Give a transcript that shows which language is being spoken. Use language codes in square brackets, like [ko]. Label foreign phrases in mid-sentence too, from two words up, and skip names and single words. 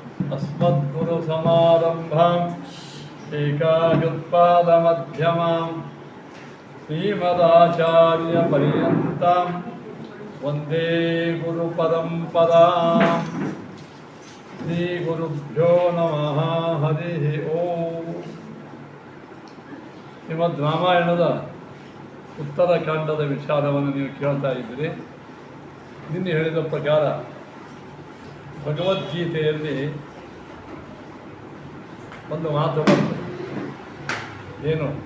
[sa] अस्मद्गुरुसमारम्भां टीकाकृत्पादमध्यमां श्रीमदाचार्यपर्यन्तां वन्दे गुरुपरम्पराम्। श्रीगुरुभ्यो नमः। हरिः ಓಂ। [kn] ಶ್ರೀಮದ್ ರಾಮಾಯಣದ ಉತ್ತರಕಾಂಡದ ವಿಚಾರವನ್ನು ನೀವು ಕೇಳ್ತಾ ಇದ್ದೀರಿ. ನಿನ್ನೆ ಹೇಳಿದ ಪ್ರಕಾರ ಭಗವದ್ಗೀತೆಯಲ್ಲಿ ಒಂದು ಮಾತು ಬರ್ತದೆ. ಏನು?